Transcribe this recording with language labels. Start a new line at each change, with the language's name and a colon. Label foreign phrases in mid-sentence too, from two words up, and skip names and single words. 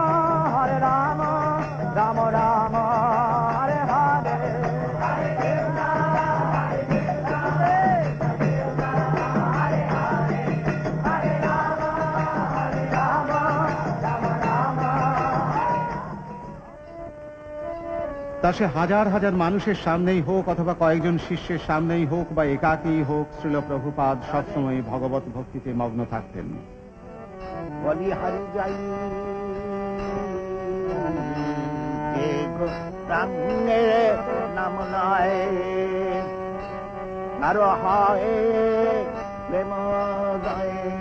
Sanskrit: Rama Rama, Hare Hare, Hare Krishna, Krishna Krishna, Hare Hare, Hare Rama, Rama Rama.
Bangla: তা সে হাজার হাজার মানুষের সামনেই হোক অথবা কয়েকজন শিষ্যের সামনেই হোক বা একাকী হোক, শ্রীল প্রভুপাদ সবসময় ভগবত ভক্তিতে মগ্ন থাকতেন। বলি হারি যাই রামের নাম নয় আরো হয় প্রেম জয়